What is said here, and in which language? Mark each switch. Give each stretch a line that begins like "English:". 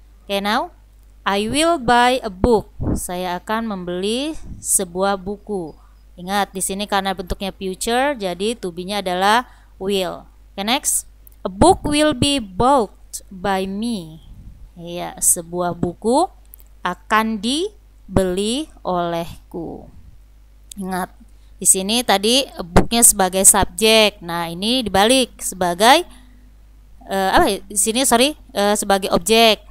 English: Okay, now I will buy a book.
Indonesian: Saya akan membeli sebuah buku. Ingat di sini karena bentuknya future jadi to be-nya adalah will.
English: Okay, next. A book will be bought by me.
Indonesian: Ya, sebuah buku akan dibeli olehku. Ingat, di sini tadi booknya sebagai subjek. Nah, ini dibalik sebagai di sini sebagai objek.